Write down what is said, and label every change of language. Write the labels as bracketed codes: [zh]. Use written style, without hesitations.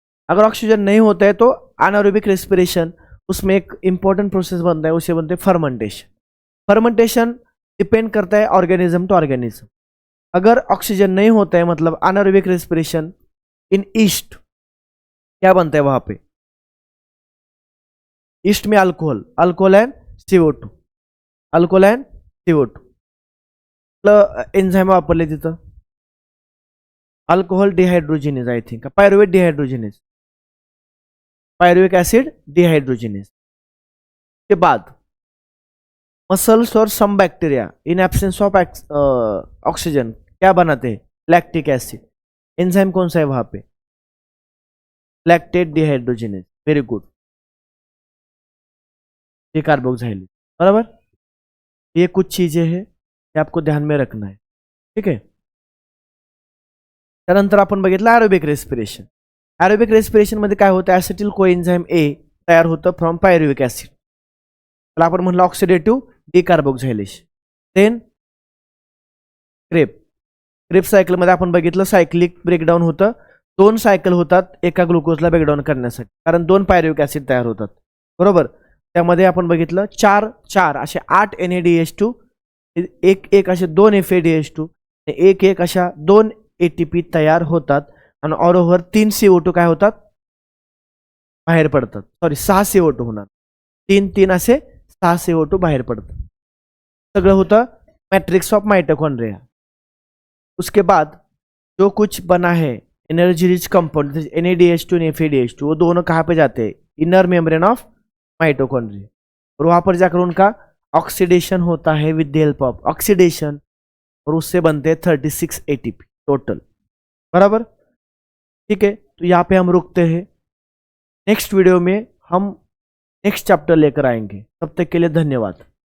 [hi] अगर ऑक्सीजन नहीं होता है तो अनएरोबिक रेस्पिरेशन, उसमें एक इंपॉर्टेंट प्रोसेस बनता है, उसे बनते हैं फर्मेंटेशन. फर्मेंटेशन डिपेंड करता है ऑर्गेनिज्म टू ऑर्गेनिज्म. अगर ऑक्सीजन नहीं होता है मतलब अनएरोबिक रेस्पिरेशन, इन ईस्ट क्या बनता है वहां पे? ईस्ट में alcohol, alcohol and CO2, alcohol and CO2. [mr] Enzyme वापरले तिथं. [en] Alcohol dehydrogenase, I think pyruvate dehydrogenase, pyruvic acid dehydrogenase. [hi] के बाद मसल्स और some bacteria [en] in absence of oxygen [hi] क्या बनाते हैं? Lactic acid. एंजाइम कौन सा है वहां पे? Lactate dehydrogenase. वेरी गुड, ये कार्बोक्सिलेज। बराबर, ये कुछ चीजें हैं, ये आपको ध्यान में रखना है, [mr] ठीक आहे. त्यानंतर आपण बघितलं ॲरोबिक रेस्पिरेशन. ॲरोबिक रेस्पिरेशन मध्ये काय होतं? ॲसिटिल कोएन्झाइम ए तयार होतं फ्रॉम पायरुविक ऍसिड, त्याला आपण म्हणलं ऑक्सिडेटिव्ह डिकार्बोक्सिलेशन. देन क्रेप सायकलमध्ये आपण बघितलं सायक्लिक ब्रेकडाऊन होतं. 2 सायकल होतात एका ग्लुकोजला ब्रेकडाऊन करण्यासाठी, कारण 2 पायरुविक ऍसिड तयार होतात, बरोबर. त्यामध्ये आपण बघितलं 4 असे 8 NADH2, एक असे 2 FADH2, एक अशा 2 ATP तयार होतात आणि ऑरोव्हर 3 CO2 काय होतात? बाहेर पडतात. सॉरी 6 CO2 होणार. 3 असे 6 CO2 बाहेर पडतात. सगळं होतं [hi] मैट्रिक्स ऑफ माइटोकॉन्ड्रिया. उसके बाद जो कुछ बना है एनर्जी रिच कंपाउंड NADH2 और FADH2, वो दोनों कहाँ पे जाते हैं? इनर मेम्ब्रेन ऑफ माइटोकॉन्ड्रिया, और वहां पर जाकर उनका ऑक्सीडेशन होता है [en] with the help of oxidation, [hi] और उससे बनते हैं 36 ATP टोटल. बराबर, ठीक है. तो यहाँ पे हम रुकते हैं. नेक्स्ट वीडियो में हम नेक्स्ट चैप्टर लेकर आएंगे. तब तक के लिए धन्यवाद.